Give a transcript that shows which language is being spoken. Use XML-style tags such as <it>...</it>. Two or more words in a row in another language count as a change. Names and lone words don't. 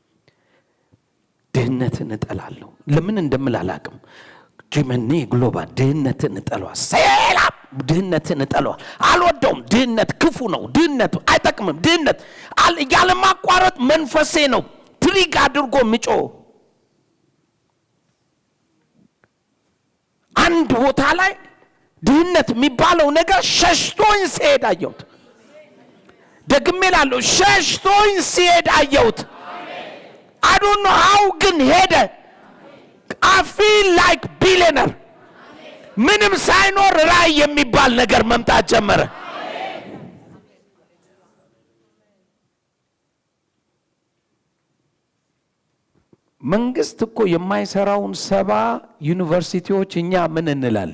<am>ድህነትን እጠላለሁ። ለምን እንደምል አላቅም። ጂመኒ ግሎባል ድህነትን እጠላዋለሁ። ሰላም ድህነትን እጠላዋለሁ። አልወደውም። ድህነት ክፉ ነው። ድህነት አይጠቅምም። ድህነት ያለ ማቋረጥ መንፈሴ ነው ትሪግ አድርጎ ምጮ አንድ ቦታ ላይ ድህነት የሚባለው ነገር ሸሽቶኝ ሲሄድ አየሁት። ደግሜ እላለሁ ሸሽቶኝ ሲሄድ አየሁት።</am> <en>I don't know how</en> <am>ግን ሄደ።</am> <en>I feel like billionaire.</en> <am>ምንም ሳይኖር ራእይ የሚባል ነገር መምጣት ጀመረ። መንግስት እኮ የማይሰራውን 70 ዩኒቨርሲቲዎች እኛ ምን እንላለን?</am>